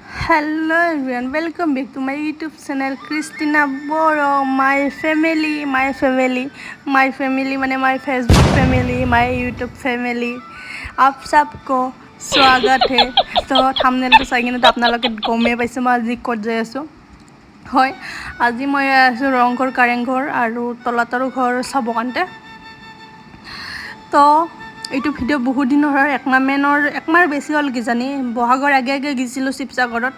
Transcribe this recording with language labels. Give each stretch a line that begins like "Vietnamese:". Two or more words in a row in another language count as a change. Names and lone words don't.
English: Hello everyone, welcome back to my YouTube channel Christina Boro. My family माने my Facebook family, my YouTube family.
Hindi: आप सबको स्वागत है.
Assamese: तो thumbnail तो চাই কিনে তো আপোনালোকে গমে পাইছে মই আজি ক'ত যাই আছো. হয় আজি মই আছো ৰংঘৰ কাৰেংঘৰ আৰু তলাতল ঘৰ চাব কাৰণে. তো এইটো ভিডিও বহুত দিন হৰ একমাৰ বেছি হল কি জানি বহাগৰ আগে আগে গিছিলো sibsagarত.